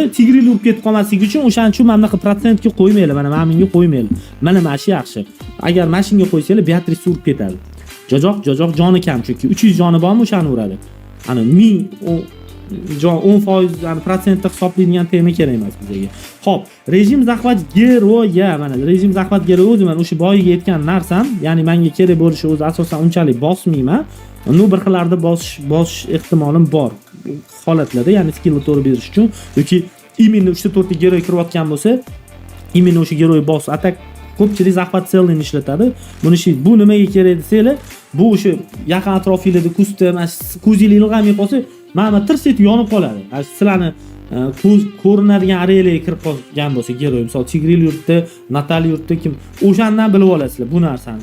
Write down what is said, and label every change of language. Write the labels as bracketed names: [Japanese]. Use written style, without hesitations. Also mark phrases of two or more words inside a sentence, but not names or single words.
[Uzbek] Tigrilni urib ketib qolmasligi uchun o'shaning uchun mana bunaqa prosentga qo'ymaylar, mana menga qo'ymaylar. Mana shu yaxshi. Agar mashinga qo'ysanglar, Beatrice urib ketadi. Jojoq joni kam chunki 300 joni bormi o'shani uradi. Ana 1000 jon 10% yani protsentda hisoblaydigan tema kerak emas bizga. Xo'p, rejim [Russian] захват героя, [Uzbek] mana rejim [Russian] захват героя [Uzbek] o'zi mana o'sha boyiga aytgan narsam, ya'ni menga kerak bo'lishi o'zi asosan unchalik bosmayman. Uni bir xillarda bosish ehtimolim bor holatlarda, ya'ni skillni to'g'ri berish uchun yoki imенно 3 ta 4 ta geroy kirayotgan bo'lsa, imенно o'sha geroy bos atak ko'pchilik [Russian] захват целыйni [Uzbek] ishlatadi. Bu nimaga kerak desanglar, bu o'sha yaqin atrofingizda ko'zingiz ilg'amay qolsa, mana tirs etib yonib qoladi. Sizlarni ko'rinadigan arealarga kirib qolgan bo'lsa geroy, misol Tigril yurtda, Natal yurtda kim o'shandan bilib olasizlar bu narsani.